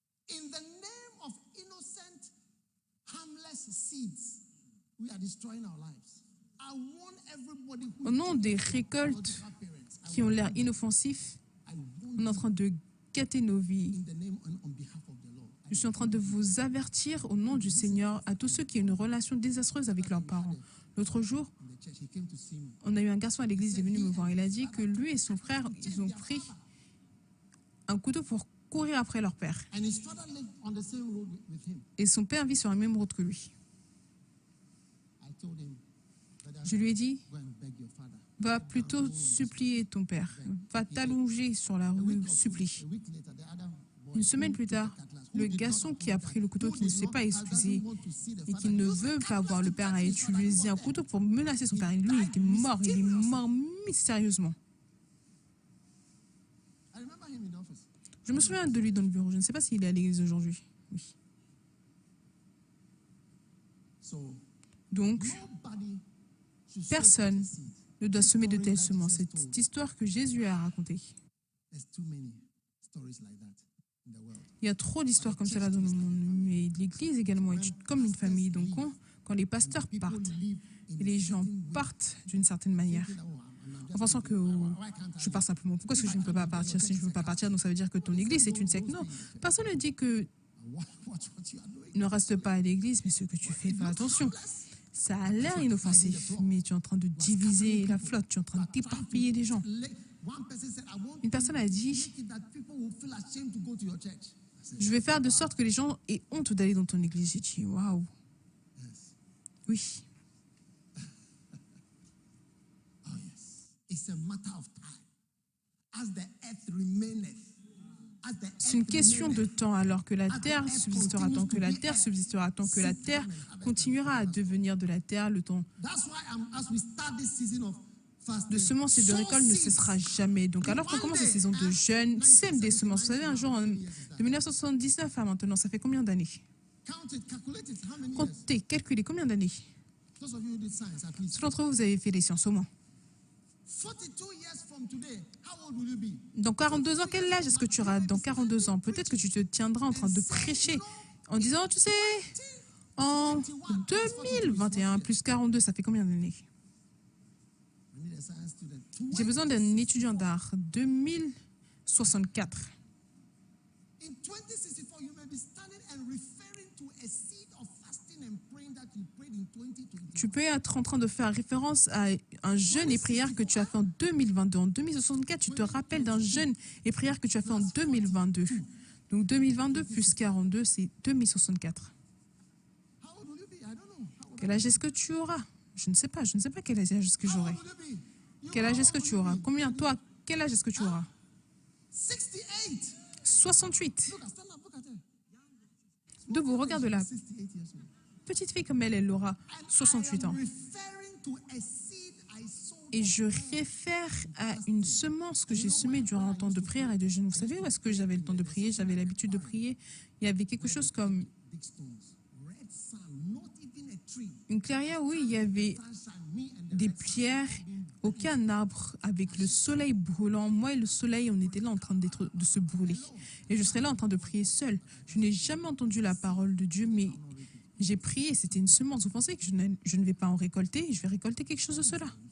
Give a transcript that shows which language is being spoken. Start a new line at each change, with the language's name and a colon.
English: In the name of innocent, harmless seeds, we are destroying our lives. I want everybody who
French: Au nom des récoltes qui ont l'air inoffensifs, on est en train de gâter nos vies.
English: in the name and on behalf of the Lord.
French: Je suis en train de vous avertir au nom du Seigneur à tous ceux qui ont une relation désastreuse avec leurs parents. L'autre jour,
English: In the church, he came to see me.
French: on a eu un garçon à l'église, il est venu me voir. Il a dit que lui et son frère, ils ont pris un couteau pour courir après leur père.
English: And his father lived on the same road with him.
French: Et son père vit sur la même route que lui.
English: I told him, brother,
French: Je lui ai dit,
English: go and beg your father.
French: va plutôt supplier ton père. Va t'allonger sur la rue, supplie.
English: A week later, the other boy,
French: Une semaine plus tard, le garçon qui a pris le couteau, qui ne s'est pas excusé et qui ne veut pas voir le père, a utilisé un couteau pour menacer son père. Et lui, il était mort. Il est mort mystérieusement.
English: I remember him in the office.
French: Je me souviens de lui dans le bureau. Je ne sais pas s'il est à l'église aujourd'hui. Oui.
English: So
French: Donc,
English: nobody should sow
French: personne
English: seed.
French: ne doit semer de telles semences. Cette histoire que Jésus a racontée.
English: There's too many stories like that in the world.
French: Il y a trop d'histoires comme cela dans le monde. Mais l'Église également est comme une famille. Donc, quand les pasteurs partent et les gens partent d'une certaine manière, en pensant que je pars simplement. Pourquoi est-ce que je ne peux pas partir? Si je ne veux pas partir, donc ça veut dire que ton église est une secte. Non, personne ne dit que
English: Watch what you are doing.
French: ne reste pas à l'église, mais ce que tu fais, fais attention. Ça a l'air inoffensif, mais tu es en train de diviser la flotte, tu es en train d'éparpiller les gens.
English: One person said, I want
French: Une personne a dit,
English: to make it that people will feel ashamed to go to your church. I said,
French: je vais faire de sorte que les gens aient honte d'aller dans ton église. J'ai dit, waouh,
English: yes.
French: oui.
English: Oh, yes. It's a matter of time. As the earth remaineth. As the
French: C'est une
English: earth
French: question de
English: remaineth,
French: temps, alors que la terre subsistera, tant que la terre subsistera, tant que la terre continuera à devenir de la terre, le temps
English: That's why as we start this season of fasting,
French: de semences et de récoltes ne
English: sow
French: cessera
English: seeds.
French: jamais. Donc, alors qu'on commence la saison de jeûne, sème des semences. Vous savez, un jour, de 1979 à maintenant, ça fait combien d'années?
English: Count it, calculate it. How many years?
French: Comptez, calculez, combien d'années?
English: Those of you who did science, at least.
French: Ceux d'entre vous, vous avez fait les sciences au moins.
English: 42 years from today, how old will you be?
French: Dans 42 ans, quel âge est-ce que tu auras dans 42 ans? Peut-être que tu te tiendras en train de prêcher en disant, tu sais, en 2021 plus 42, ça fait combien d'années?
English: I need a science student.
French: J'ai besoin d'un étudiant d'art.
English: 2064. In 2064, you may be standing and referring to a seed of fasting and praying that you prayed in 2020.
French: Tu peux être en train de faire référence à un jeûne et prière que tu as fait en 2022. En 2064, tu te rappelles d'un jeûne et prière que tu as fait en 2022. Donc 2022 plus 42, c'est 2064.
English: How old will you be? I don't know. How old
French: Quel âge est-ce que tu auras? Je ne sais pas quel âge est-ce que
English: How
French: j'aurai.
English: old will you be?
French: Quel âge est-ce que tu auras? Combien, toi, quel âge est-ce que tu auras?
English: 68.
French: 68.
English: Look, stand up, look at her.
French: Debout, regarde-la.
English: 68 years old.
French: Petite fille comme elle aura
English: And
French: 68
English: I am
French: ans.
English: referring to a seed I sowed
French: Et je réfère à une semence que j'ai semée durant un temps de prière et de jeûne. Vous savez où est-ce que j'avais le temps de prier? J'avais l'habitude de prier. Il y avait quelque chose comme
English: big stones, red sand, not even a tree.
French: une clairière où il y avait
English: Sunshine, me and the
French: des
English: red sand
French: pierres, aucun arbre, avec le soleil brûlant. Moi et le soleil, on était là en train de se brûler. Et je serais là en train de prier seul. Je n'ai jamais entendu la parole de Dieu, mais j'ai prié. C'était une semence. Vous pensez que je ne vais pas en récolter? Je vais récolter quelque chose de cela.